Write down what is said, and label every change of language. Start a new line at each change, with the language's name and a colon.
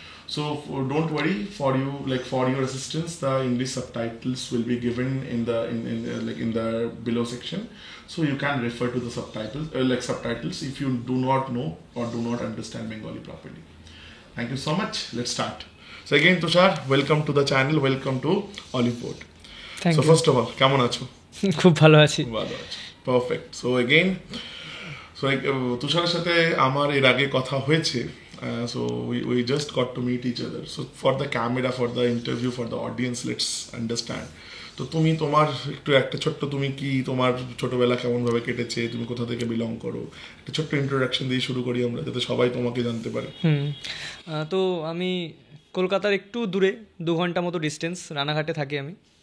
English: So don't worry, for your assistance, the English subtitles will be given in the below section, so you can refer to the subtitles if you do not know or do not understand Bengali properly. Thank you so much. Let's start. So again, Tushar, welcome to the channel. Welcome to Olive Board. Thank so you. First of all,
Bangla: কেমন আছো? খুব ভালো আছি।
English: Perfect. So again,
Bangla: তুষারের সাথে আমার এর আগে কথা হয়েছে.
English: So we just got to meet each other. So for the camera, for the interview, for the audience, let's understand.
Bangla: তো তুমি তোমার একটু একটা ছোট্ট তুমি কি তোমার ছোটবেলা কেমন ভাবে কেটেছে, তুমি কোথা থেকে বিলং করো, একটা ছোট্ট ইন্ট্রোডাকশন দিয়ে শুরু করি আমরা, যাতে সবাই তোমাকে জানতে পারে। তো আমি কলকাতার একটু দূরে 2 ঘন্টা মতো ডিস্টেন্স, রানাঘাটে থাকি আমি।